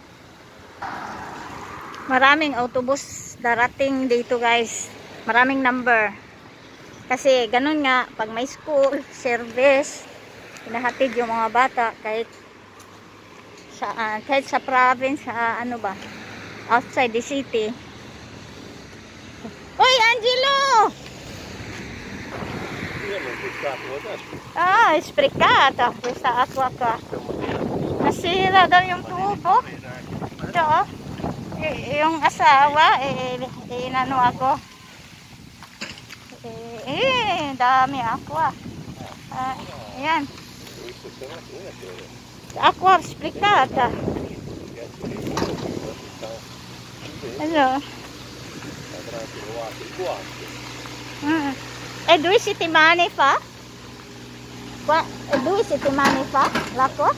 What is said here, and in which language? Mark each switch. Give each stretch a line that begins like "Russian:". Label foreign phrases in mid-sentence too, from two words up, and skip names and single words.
Filipino: Maraming autobus darating dito guys. Maraming number. Kasi ganun nga, pag may school, service, hinahatid yung mga bata kahit sa province, ano ba,
English: outside the city.
Filipino: Hoy, Angelo!
Italian: Ah, sprecata questa acqua qua.
Filipino: Nasira daw yung tubo. Ito, oh. Yung asawa, inano ako. Dami aqua. Ayan.
Italian: Acqua sprecata.
Filipino: Ano?
Italian: 2 settimane fa? 2 settimane fa? L'acqua?